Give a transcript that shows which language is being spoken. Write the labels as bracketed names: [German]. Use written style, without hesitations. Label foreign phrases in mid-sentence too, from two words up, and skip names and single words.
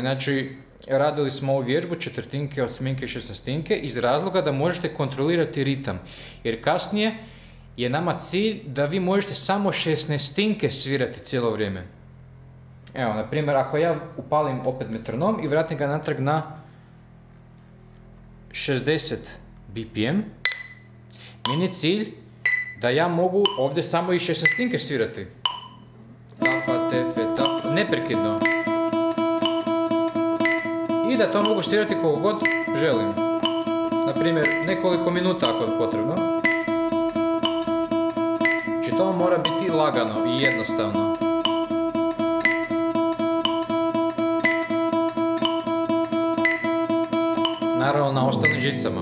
[Croatian] Znači, radili smo ovu vježbu četvrtinke, osminke i šesnaestinke iz razloga da možete kontrolirati ritam, jer kasnije je nama cilj da vi možete samo šesnaestinke svirati cijelo vrijeme. Evo, na primjer, ako ja upalim opet metronom i vratim ga natrag na 60 BPM, meni je cilj da ja mogu ovdje samo i šesnaestinke svirati. Tafa, tefe, tafa, neprekidno. I da to mogu svirati koliko god želim. Naprimjer, nekoliko minuta ako je potrebno. Znači to mora biti lagano i jednostavno. Naravno na ostalim žicama.